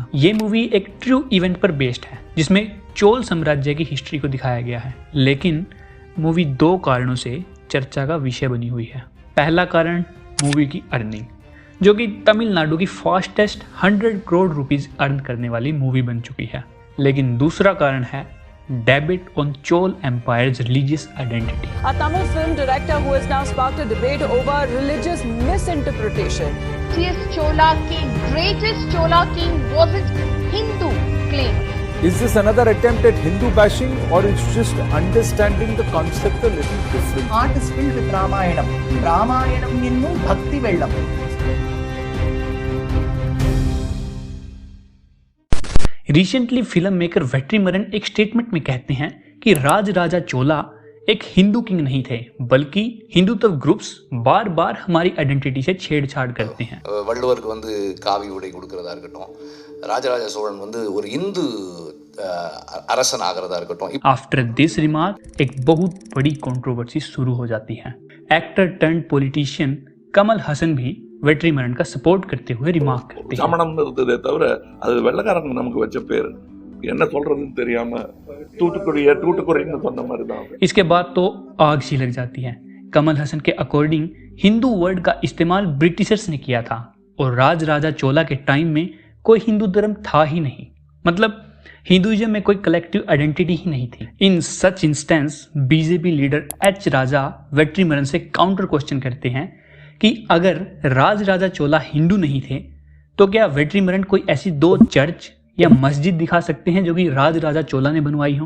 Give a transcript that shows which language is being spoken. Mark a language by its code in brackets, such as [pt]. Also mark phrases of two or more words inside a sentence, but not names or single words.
[hi] ये मूवी एक [en] true event [hi] पर बेस्ड है जिसमें चोल साम्राज्य की हिस्ट्री को दिखाया गया है, लेकिन मूवी 2 कारणों से चर्चा का विषय बनी हुई है। पहला कारण मूवी की अर्निंग, जो कि तमिलनाडु की फास्टेस्ट 100 करोड़ [en] rupees earn [hi] करने वाली मूवी बन चुकी है। लेकिन दूसरा कारण है [en] debate on Chol Empire's religious identity. A Tamil film director who has now sparked a debate over religious misinterpretation. This Chola king, greatest Chola king, wasn't Hindu claim. Is this another attempt at Hindu bashing, or it's just understanding the concept a little different? Art is filled with Ramayanam. [ml] രാമായണം എന്നു ഭക്തി വെള്ളം. [en] recently film maker [hi] वेट्रीमरन एक स्टेटमेंट में कहते हैं कि राज राजा चोला एक हिंदू किंग नहीं थे, बल्कि हिंदुत्व ग्रुप्स बार बार हमारी आइडेंटिटी से छेड़छाड़ करते हैं। [ta] வள்ளுவருக்கு வந்து காவி உடை கொடுக்கறதா இருக்கட்டும், ராஜராஜ சோழன் வந்து ஒரு இந்து அரசன் ஆகிறதா இருக்கட்டும்। [en] after this remark [hi] एक बहुत बड़ी कंट्रोवर्सी शुरू हो जाती है। [en] actor turn politician [hi] कमल हसन भी वेट्रीमरन का सपोर्ट करते हुए रिमार्क करते हैं। [ta] சமணம் இருந்ததே தவிர அது வெள்ளக்காரங்க நமக்கு வச்ச பேர், என்ன சொல்றதுன்னு தெரியாம தூட்டுக்குறைன்னு சொன்ன மாதிரி தான்। [hi] इसके बाद तो आग सी लग जाती है। कमल हसन के अकॉर्डिंग हिंदू वर्ड का इस्तेमाल ब्रिटिशर्स ने किया था और राज राजा चोला के टाइम में कोई हिंदू धर्म था ही नहीं, मतलब हिंदुइज्म में कोई [en] collective identity [hi] ही नहीं थी। [en] in such instance BJP leader [hi] एच राजा वेट्रीमरन से [en] counter question [hi] करते हैं कि अगर राज राजा चोला हिंदू नहीं थे तो क्या वेट्रीमरन कोई ऐसी 2 चर्च या मस्जिद दिखा सकते हैं जो कि राज राजा चोला ने बनवाई हो।